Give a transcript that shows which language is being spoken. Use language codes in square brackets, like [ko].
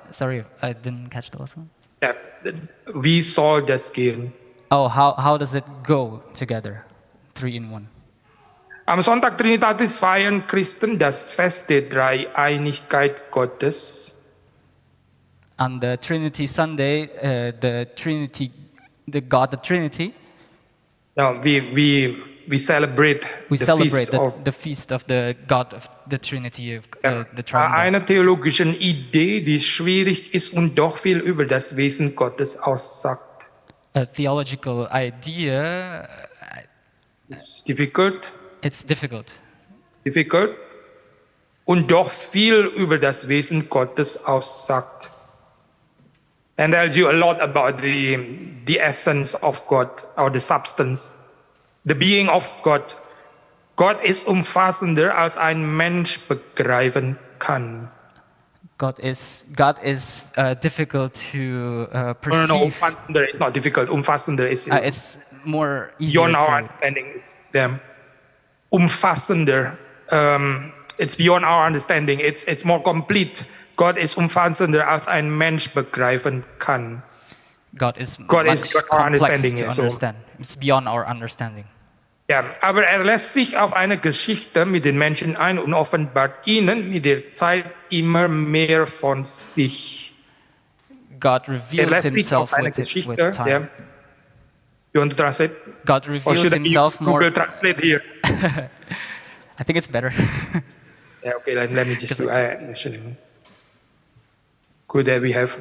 [en] Sorry, I didn't catch the last one. [de] Ja, wie soll das gehen? [en] Oh, how does it go together? 3 in 1. [de] Am Sonntag Trinitatis feiern Christen das Fest der Dreieinigkeit Gottes. [en] On the Trinity Sunday, the God, the Trinity. Now we celebrate the feast of the God of the Trinity of the Triune. [de] Eine theologische Idee, die schwierig ist und doch viel über das Wesen Gottes aussagt. [en] A theological idea. It's difficult. It's difficult. Difficult. [de] Und doch viel über das Wesen Gottes aussagt. [en] And tells you a lot about the essence of God or the substance. The being of God. [de] Gott ist umfassender als ein Mensch begreifen kann. [en] God is difficult to perceive. No, umfassender is not difficult. Umfassender is it's more easier beyond our to understanding. It's umfassender. It's beyond our understanding. It's more complete. [de] Gott ist umfassender als ein Mensch begreifen kann. [en] God is beyond our complex understanding. to understand. It's beyond our understanding. [de] Ja, aber lässt sich auf eine Geschichte mit den Menschen ein und offenbart ihnen mit der Zeit immer mehr von sich. [en] God reveals himself with time. Yeah. You want to translate? God reveals himself more. Google Translate here. I think it's better. Yeah, okay, let me just do Good that we have.